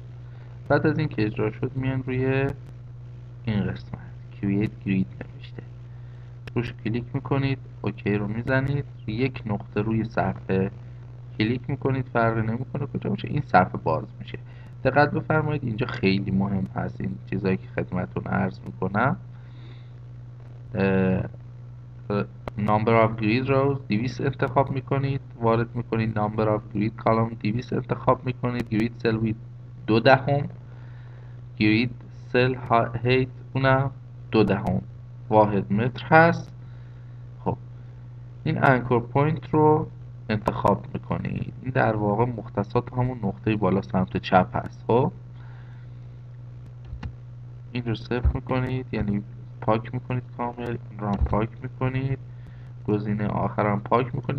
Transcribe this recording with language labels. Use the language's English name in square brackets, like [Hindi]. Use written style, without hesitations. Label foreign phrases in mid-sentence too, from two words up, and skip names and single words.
[Persian] بعد از اینکه اجرا شد میان روی این قسمت [English] Create Grid [Persian] نوشته، روش کلیک میکنید، اوکی رو میزنید، یک نقطه روی صفحه کلیک میکنید، فرقی نمیکنه کجا باشه، این صفحه باز میشه. دقت بفرمایید اینجا خیلی مهم هست این چیزایی که خدمتتون عرض میکنم. [English] number of grid rows [Persian] 200 انتخاب میکنید، وارد میکنید [English] number of grid column [Persian] 200 انتخاب میکنید، [English] grid cell width 0.2، grid cell height [Persian] اونم 0.2 واحد متر هست. خب این [English] anchor point [Persian] رو انتخاب میکنید، این در واقع مختصات همون نقطه بالا سمت چپ هست. خب این رو صفر میکنید، یعنی پاک میکنید کامل، این رو هم پاک میکنید، گزینه آخرم پاک میکنید.